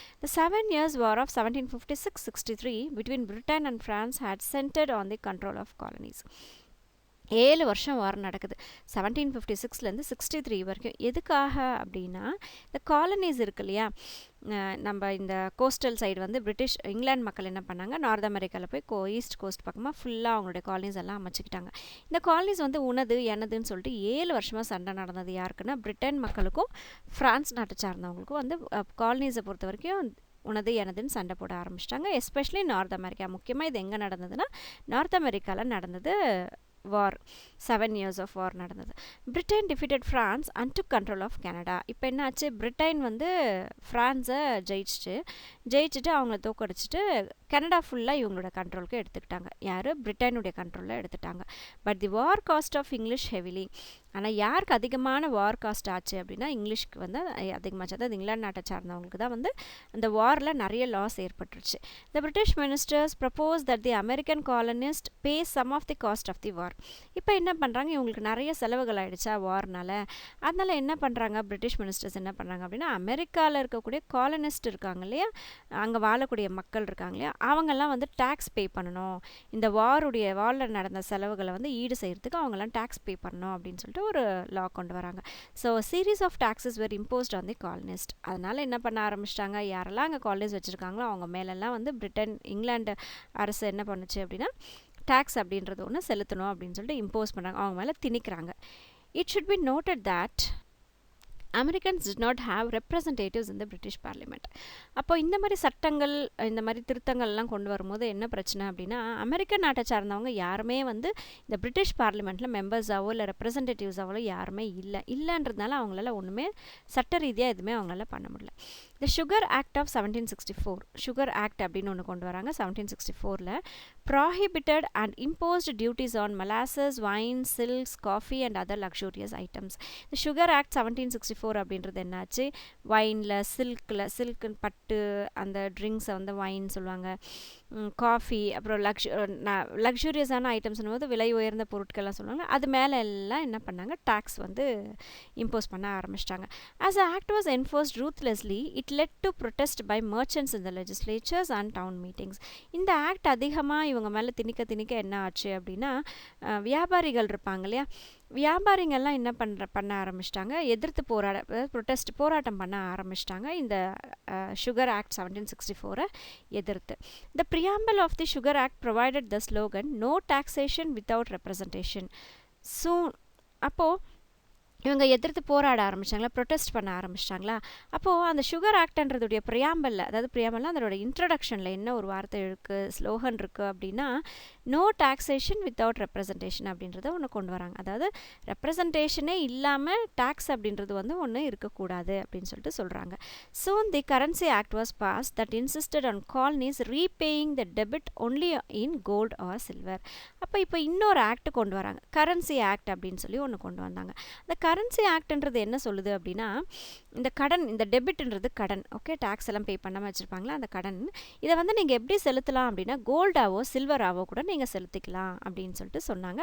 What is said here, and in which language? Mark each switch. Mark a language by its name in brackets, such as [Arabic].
[English] The 7 years war of 1756-63 between Britain and France had centered on the control of colonies. [Tamil] 7 வருஷம் வார் நடக்குது 1756லேருந்து 63 வரைக்கும். எதுக்காக அப்படின்னா, இந்த காலனிஸ் இருக்கு இல்லையா, நம்ம இந்த கோஸ்டல் சைடு வந்து இங்கிலாந்து மக்கள் என்ன பண்ணாங்க, நார்த் அமெரிக்காவில் போய் ஈஸ்ட் கோஸ்ட் பக்கமாக ஃபுல்லாக அவங்களுடைய காலனிஸ் எல்லாம் அமைச்சிக்கிட்டாங்க. இந்த காலனிஸ் வந்து எனதுன்னு சொல்லிட்டு 7 வருஷமாக சண்டை நடந்தது. யாருக்குன்னா, பிரிட்டன் மக்களுக்கும் ஃப்ரான்ஸ் நாட்டை சார்ந்தவங்களுக்கும் வந்து காலனிஸை பொறுத்த வரைக்கும் எனதுன்னு சண்டை போட ஆரம்பிச்சிட்டாங்க. Especially north America. முக்கியமாக இது எங்கே நடந்ததுன்னா, நார்த் அமெரிக்காவில் நடந்தது. [English] war 7 years of war [Tamil] நடந்தது. [English] Britain defeated France and took control of Canada. [Tamil] இப்போ என்னாச்சு, பிரிட்டன் வந்து ஃப்ரான்ஸை ஜெயிச்சுட்டு அவங்கள தோக்கடிச்சிட்டு கனடா ஃபுல்லாக இவங்களோட கண்ட்ரோலுக்கு எடுத்துக்கிட்டாங்க. யார்? பிரிட்டனுடைய கண்ட்ரோலில் எடுத்துட்டாங்க. [English] But the war cost of English heavily. [Tamil] ஆனால் யாருக்கு அதிகமான வார் காஸ்ட் ஆச்சு அப்படின்னா, இங்கிலீஷ்க்கு வந்து அதிகமாச்சு. அதாவது இங்கிலாந்து நாட்டை சார்ந்தவங்களுக்கு தான் வந்து அந்த வாரில் நிறைய லாஸ் ஏற்பட்டுருச்சு. [English] The British ministers propose that the American colonist pay some of the cost of the war. [Tamil] இப்போ என்ன பண்ணுறாங்க, இவங்களுக்கு நிறைய செலவுகள் ஆகிடுச்சா வார்னால. அதனால் என்ன பண்ணுறாங்க, பிரிட்டிஷ் மினிஸ்டர்ஸ் என்ன பண்ணுறாங்க அப்படின்னா, அமெரிக்காவில் இருக்கக்கூடிய காலனிஸ்ட் இருக்காங்க இல்லையா, அங்கே வாழக்கூடிய மக்கள் இருக்காங்க இல்லையா, அவங்கெல்லாம் வந்து டேக்ஸ் பே பண்ணணும். இந்த வாரில் நடந்த செலவுகளை வந்து ஈடு செய்கிறதுக்கு அவங்கெல்லாம் டேக்ஸ் பே பண்ணணும் அப்படின்னு சொல்லிட்டு ஒரு லா கொண்டு வராங்க. [English] So series of taxes were imposed on the colonist. [Tamil] அதனால் என்ன பண்ண ஆரம்பிச்சிட்டாங்க, யாரெல்லாம் அங்கே காலனிஸ் வச்சுருக்காங்களோ அவங்க மேலெல்லாம் வந்து இங்கிலாந்து அரசு என்ன பண்ணுச்சு அப்படின்னா, டேக்ஸ் அப்படின்றது ஒன்று செலுத்தணும் அப்படின்னு சொல்லிட்டு இம்போஸ் பண்ணுறாங்க, அவங்க மேலே திணிக்கிறாங்க. [English] It should be noted that Americans did not have representatives in the British Parliament. [Tamil] அப்போ இந்த மாதிரி சட்டங்கள், இந்த மாதிரி திருத்தங்கள்லாம் கொண்டு வரும்போது என்ன பிரச்சனை அப்படின்னா, அமெரிக்க நாட்டை சார்ந்தவங்க யாருமே வந்து இந்த பிரிட்டிஷ் பார்லிமெண்ட்டில் மெம்பர்ஸாவோ இல்லை ரெப்ரசன்டேட்டிவ்ஸாவோ யாருமே இல்லைன்றதுனால அவங்களால ஒன்றுமே சட்ட ரீதியாக எதுவுமே அவங்களால பண்ண முடியல. த sugar act of 1764, sugar act அப்படின்னு ஒன்று கொண்டு வராங்க 1764. [English] prohibited and imposed duties on molasses, wine, silks, coffee and other luxurious items. [Tamil] The Sugar Act 1764 அப்படின்றது என்னாச்சு, வைனில், சில்க் பட்டு அந்த ட்ரிங்க்ஸை வந்து வைன் சொல்லுவாங்க, காஃபி, அப்புறம் லக்ஸூரியஸான ஐட்டம்ஸ்னு போது விலை உயர்ந்த பொருட்கள்லாம் சொல்லுவாங்க, அது மேலே எல்லாம் என்ன பண்ணாங்க, டேக்ஸ் வந்து இம்போஸ் பண்ண ஆரம்பிச்சிட்டாங்க. [English] As the act was enforced ruthlessly, it led to protest by merchants in the legislatures and town meetings. [Tamil] இந்த ஆக்ட் அதிகமாக இவங்க மேலே திணிக்க என்ன ஆச்சு அப்படின்னா, வியாபாரிகள் இருப்பாங்க இல்லையா, வியாபாரிங்கள்லாம் என்ன பண்ண ஆரம்பிச்சிட்டாங்க, எதிர்த்து போராட்டம் பண்ண ஆரம்பிச்சிட்டாங்க இந்த சுகர் ஆக்ட் 1764 எதிர்த்து. [English] The preamble of the Sugar Act provided the slogan "No taxation without representation." [Tamil] Soon, அப்போது இவங்க எதிர்த்து போராட ஆரம்பித்தாங்களா, ப்ரொட்டஸ்ட் பண்ண ஆரம்பிச்சிட்டாங்களா. அப்போது அந்த சுகர் ஆக்ட்ன்றதுடைய ப்ரியாம்பலில், அதாவது ப்ரியாம்பலில் அதோட இன்ட்ரடக்ஷனில் என்ன ஒரு வார்த்தை இருக்குது, ஸ்லோகன் இருக்குது அப்படின்னா, நோ டாக்ஸேஷன் வித்தவுட் ரெப்ரசன்டேஷன் அப்படின்றத ஒன்று கொண்டு வராங்க. அதாவது ரெப்ரசன்டேஷனே இல்லாமல் டேக்ஸ் அப்படின்றது வந்து ஒன்று இருக்கக்கூடாது அப்படின்னு சொல்லிட்டு சொல்கிறாங்க. [English] Soon the Currency Act was passed that insisted on colonies repaying the debit only in gold or silver. [Tamil] இப்போ இன்னொரு ஆக்ட் கொண்டு வராங்க, கரன்சி ஆக்ட் அப்படின்னு சொல்லி ஒன்று கொண்டு வந்தாங்க. அந்த கரன்சி ஆக்ட்ன்றது என்ன சொல்லுது அப்படின்னா, இந்த கடன், இந்த டெபிட்ன்றது கடன், ஓகே, டேக்ஸ் எல்லாம் பே பண்ணாமல் வச்சுருப்பாங்களா அந்த கடன், இதை வந்து நீங்கள் எப்படி செலுத்தலாம் அப்படின்னா, கோல்டாவோ சில்வராவோ கூட நீங்கள் செலுத்திக்கலாம் அப்படின்னு சொல்லிட்டு சொன்னாங்க.